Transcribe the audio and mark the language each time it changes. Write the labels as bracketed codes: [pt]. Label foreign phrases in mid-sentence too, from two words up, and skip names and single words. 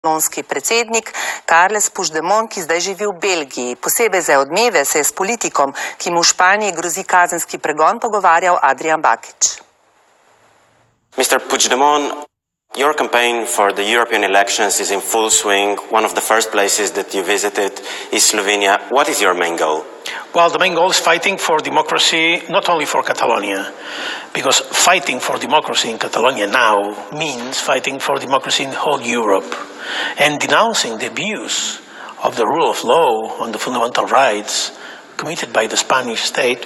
[sl] katalonski predsednik Carles Puigdemont, ki zdaj živi v Belgiji. Posebej za odmeve se je s politikom, ki mu v Španiji grozi kazenski pregon, pogovarjal Adrian Bakić. [en] Mr. Puigdemont, your campaign for the European elections is in full swing. One of the first places that you visited is Slovenia. What is your main goal? Well, the main goal is fighting for democracy, not only for Catalonia, because fighting for democracy in Catalonia now means fighting for democracy in whole Europe and denouncing the abuse of the rule of law on the fundamental rights committed by the Spanish state.